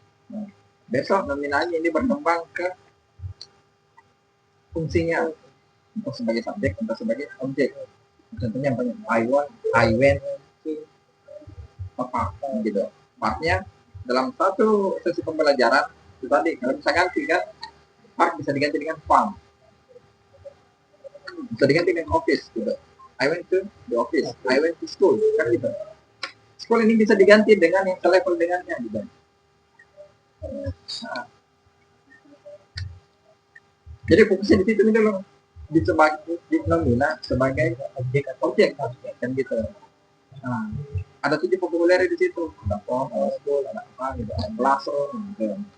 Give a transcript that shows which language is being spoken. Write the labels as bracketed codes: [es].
[id] Nah, besok nominalnya ini berkembang ke fungsinya, entah sebagai subjek, entah sebagai objek. Contohnya banyak [en] I went to [id] apa gitu. Partnya dalam satu sesi pembelajaran itu tadi kalau bisa ganti kan, part bisa diganti dengan farm, bisa diganti dengan office gitu. [en] I went to the office, I went to school [id] kan gitu. School ini bisa diganti dengan yang selevel dengannya gitu. Nah, jadi fokusnya di situ dulu, di nomina sebagai objek kan gitu. Nah, ada 7 vocabulary di situ, ada form, ada school, ada apa gitu, ada classroom gitu.